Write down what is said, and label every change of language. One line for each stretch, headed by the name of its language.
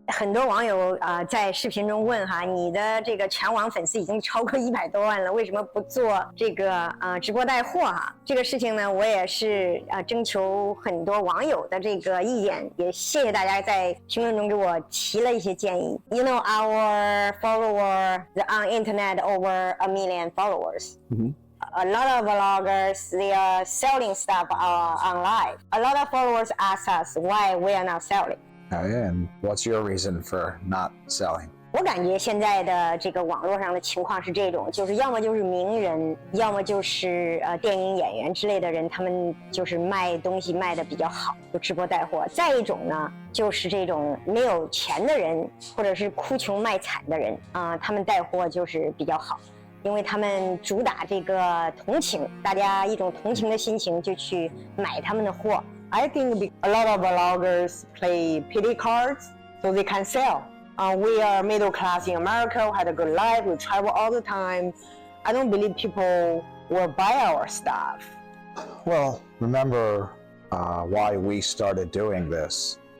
Chinese: 很多网友在视频中问哈，你的这个全网粉丝已经超过100多万了，为什么不做这个直播带货哈？这个事情呢，我也是征求很多网友的这个意见，也谢谢大家在评论中给我提了一些建议。
English: You know our follower on internet over 1 million followers. A lot of vloggers, they are selling stuff on live. A lot of followers ask us why we are not selling. And what's your reason for not selling?
Chinese: 我感觉现在的这个网络上的情况是这种，就是要么就是名人，要么就是电影演员之类的人，他们就是卖东西卖的比较好，就直播带货。再一种呢，就是这种没有钱的人，或者是哭穷卖惨的人他们带货就是比较好。因为他们主打这个同情，大家一种同情的心情就去买他们的货。
English: I think a lot of vloggers play pity cards so they can sell. We are middle class in America, we had a good life, we travel all the time. I don't believe people will buy our stuff. Well, remember why we started doing this.